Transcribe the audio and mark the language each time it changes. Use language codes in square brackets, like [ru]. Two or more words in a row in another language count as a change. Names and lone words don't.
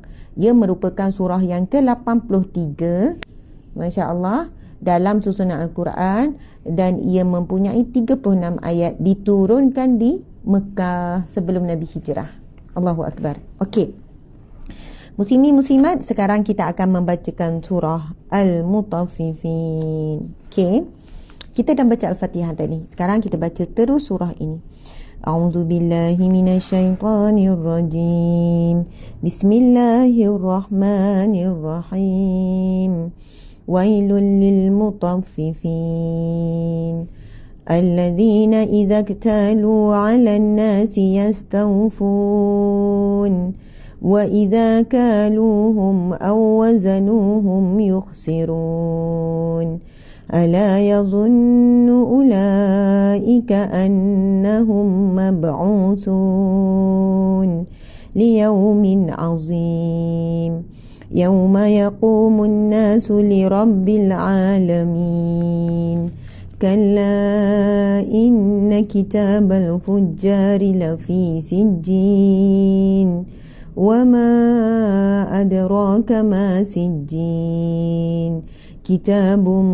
[ms] Ia merupakan surah yang ke-83, [ar] ما شاء الله, [ms] dalam susunan Al-Quran, dan ia mempunyai 36 ayat, diturunkan di Mekah sebelum Nabi hijrah. [ar] الله أكبر. [ms] Okey, muslimin muslimat, sekarang kita akan membacakan surah Al-Mutaffifin. Okey, kita dah baca Al-Fatihah tadi. Sekarang kita baca terus surah ini. [ar] أعوذ بالله من الشيطان الرجيم. بسم الله الرحمن الرحيم. ويل للمطففين. الذين إذا اكتالوا على الناس يستوفون وإذا كالوهم أو وزنوهم يخسرون ألا يظن أولئك أنهم مبعوثون ليوم عظيم يوم يقوم الناس لرب العالمين كلا إن كتاب الفجار لفي سجين وما أدراك ما سجين كتاب